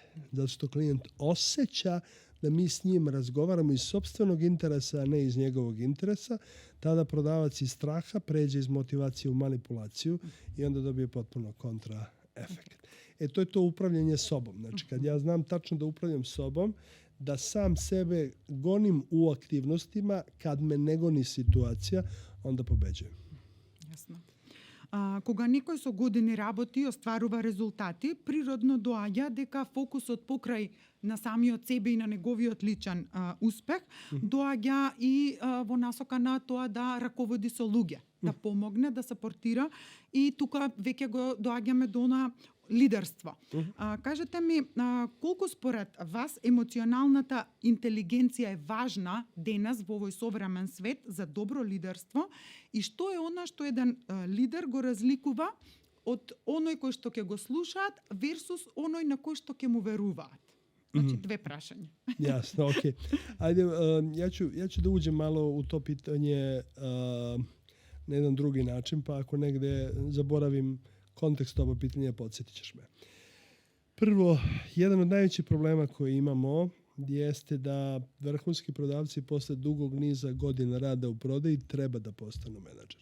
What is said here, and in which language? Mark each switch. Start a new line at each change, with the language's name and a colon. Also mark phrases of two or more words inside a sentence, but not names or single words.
Serbian: Zato što klijent osjeća da mi s njim razgovaramo iz sopstvenog interesa, a ne iz njegovog interesa, tada prodavac iz straha pređe iz motivacije u manipulaciju i onda dobije potpuno kontra efekt. To je to upravljanje sobom. Znači, kad ja znam tačno da upravljam sobom, da sam sebe gonim u aktivnostima, kad me ne goni situacija, onda pobeđujem. Jasno.
Macedonian: Кога некој со години работи и остварува резултати, природно доаѓа дека фокусот покрај на самиот себе и на неговиот личен успех доаѓа и во насока на тоа да раководи со луѓе, да помогне, да сапортира и тука веќе го доаѓаме до на лидерство. Кажете ми, колку според вас емоционалната интелигенција е важна денес во овој современ свет за добро лидерство и што е она што еден лидер го разликува од оној кој што ќе го слушаат версус оној на кој што ќе му веруваат? Значи, две прашања.
Serbian: Jasno, okej. Ajde, ja ću da uđem malo u to pitanje na jedan drugi način, pa ako negde zaboravim kontekst ovog pitanja, podsjetit ćeš me. Prvo, jedan od najvećih problema koje imamo jeste da vrhunski prodavci posle dugog niza godina rada u prodaji treba da postanu menadžeri.